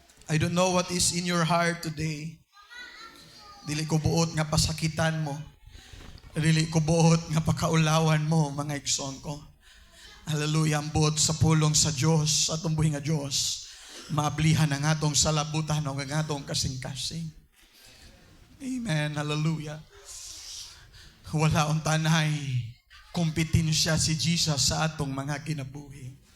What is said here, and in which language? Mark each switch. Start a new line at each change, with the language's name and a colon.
English: I don't know what is in your heart today.
Cebuano: Dili ko buot nga pasakitan mo. Dili ko buot nga pakaulawan mo, mga igsoon ko. Hallelujah, ang buot sa pulong sa Diyos, sa atong buhi nga Diyos. Maablihan ang atong salabutan o ang atong kasing-kasing. Amen, hallelujah. Wala ang tanay, kompetensya si Jesus sa atong mga kinabuhi.